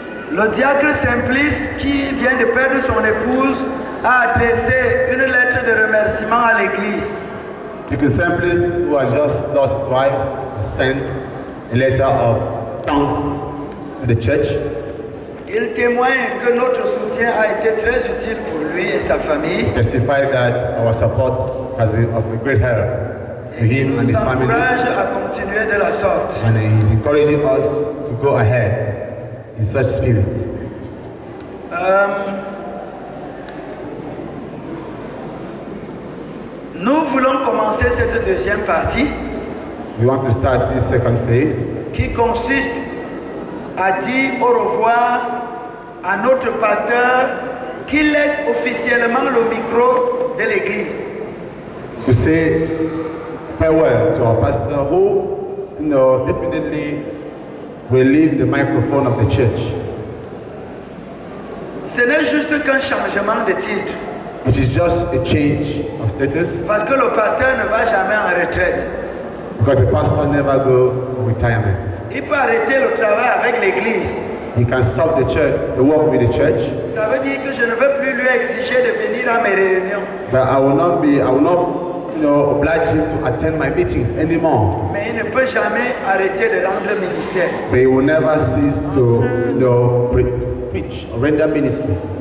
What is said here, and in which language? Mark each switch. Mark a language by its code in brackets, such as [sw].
[fr] Le diacre Simplice, qui vient de perdre son épouse, a adressé une lettre de remerciement à l'église. [en] Deacon Simplice, who has just lost his wife, sent a letter of thanks to the church. [fr] Il témoigne que notre soutien a été très utile pour lui et sa famille. [en] Testified that our support has been of great help to him and his [fr] nous [en] family, [fr] encourage à continuer de la sorte. [en] and he is encouraging us to go ahead in such spirit. [fr] Nous voulons commencer cette deuxième partie [en] We want to start this second phase, [fr] qui consiste à dire au revoir à notre pasteur qui laisse officiellement le micro de l'église. [en] to say farewell to our pastor who, definitely will leave the microphone of the church, [fr] Ce n'est juste qu'un changement de titre, [en] which is just a change of status, [fr] parce que le pasteur ne va jamais en retraite. [en] because the pastor never goes on retirement. [fr] Il peut arrêter le travail avec l'église. [en] He can stop the church, the work with the church, [fr] Ça veut dire que je ne veux plus lui exiger de venir à mes réunions. [en] but I will not, oblige him to attend my meetings anymore. [fr] Mais il ne peut jamais arrêter de rendre ministère. [en] But he will never cease to, preach or render ministry.